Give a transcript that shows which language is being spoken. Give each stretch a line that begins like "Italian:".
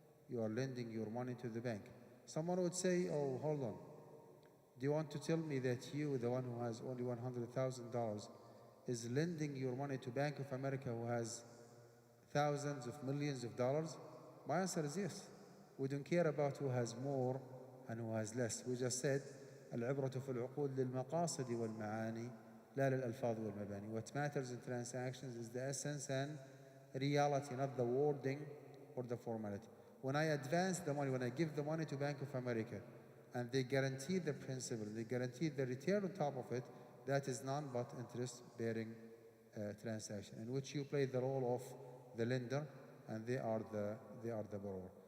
English: You are lending your money to the bank. Someone would say, oh, hold on. Do you want to tell me that you, the one who has only $100,000, is lending your money to Bank of America who has thousands of millions of dollars? My answer is yes. We don't care about who has more and who has less. We just said,
Arabic: العبرة في العقود للمقاصد والمعاني لا للألفاظ والمباني.
English: What matters in transactions is the essence and reality, not the wording or the formality. When I advance the money, when I give the money to Bank of America, and they guarantee the principal, they guarantee the return on top of it, that is none but interest-bearing transaction, in which you play the role of the lender, and they are the borrower.